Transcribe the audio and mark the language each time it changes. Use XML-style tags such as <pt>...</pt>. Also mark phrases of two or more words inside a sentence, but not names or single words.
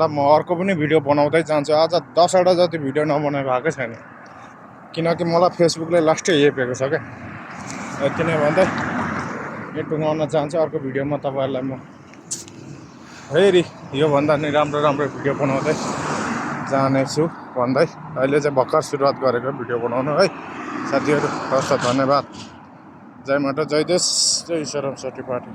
<ne>म अर्को पनि भिडियो बनाउँदै जान्छु। आज 10वटा जति भिडियो नबनाइ भएको छैन, किनकि मलाई फेसबुकले लास्टै हेपेको छ क्या। यति नै भन्दै यो टुङ्गाउन चाहन्छु। अर्को भिडियोमा तपाईँहरूलाई म फेरि योभन्दा नि राम्रो भिडियो बनाउँदै जानेछु भन्दै अहिले चाहिँ भर्खर सुरुवात गरेको भिडियो बनाउनु है साथीहरू। हस् त, धन्यवाद। जय माता, जय देश, जय ईश्वरम सठी पाठी।</ne>